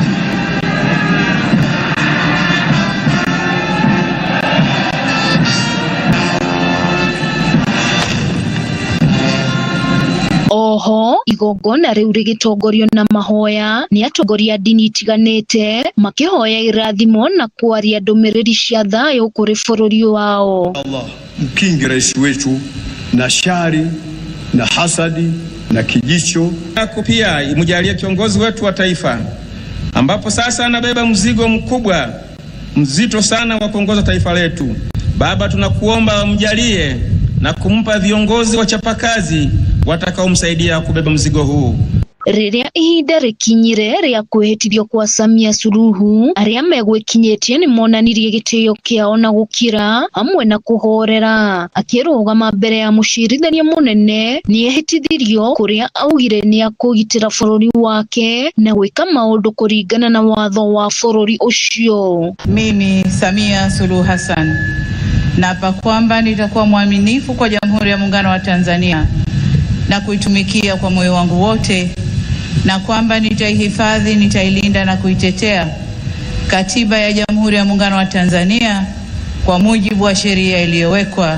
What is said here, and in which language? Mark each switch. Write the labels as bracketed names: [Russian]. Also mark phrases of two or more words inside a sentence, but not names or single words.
[Kikuyu] Oho igongona riu rigitongorio na mahoya ni atongoria dini itiganite makihoya irathimo na kwaria ndumiriri cia thayo kuri bururi wao. [Swahili] Allah mkingi rais wetu na shari na hasadi na kijicho. Pia imujalie kiongozi wetu wa taifa ambapo sasa anabeba mzigo mkubwa mzito sana wa kuongoza taifa letu. Baba, tunakuomba umjalie na kumpa viongozi wachapakazi watakaomsaidia kubeba mzigo huu. [Kikuyu] Riria ihinda rikinyire ria kwihitithio kwa Samia Suluhu aria megwikinyitie ni monanirie gitio kiao na gukira hamwe na kuhorera. Akirugama mbere ya mucirithania munene ni ehitithirio kuria augire ni akugitira bururi wake na gwika maundu kuringana na watho wa bururi ucio. [Swahili] Mimi Samia Suluhu Hassan naapa kwamba nitakuwa mwaminifu kwa Jamhuri ya Muungano wa Tanzania na kuitumikia kwa moyo wangu wote, na kwamba nitaihifadhi, nitailinda na kuitetea Katiba ya Jamhuri ya Muungano wa Tanzania kwa mujibu wa sheria iliyowekwa.